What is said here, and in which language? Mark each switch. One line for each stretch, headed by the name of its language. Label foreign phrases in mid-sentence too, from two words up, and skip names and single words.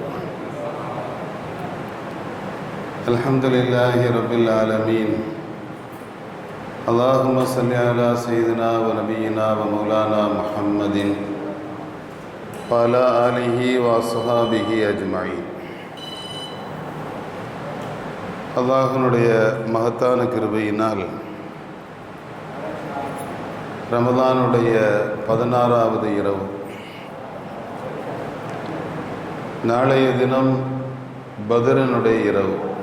Arabic: الحمد لله رب العالمين. اللهم صل على سيدنا ونبينا ومولانا محمد وعلى آله وصحابه أجمعين.
Tamil: அல்லாஹ்வுடைய மகத்தான கிருபையினால் ரமதானுடைய 16வது இரவு, நாளைய தினம் பத்ரினுடைய இரவு.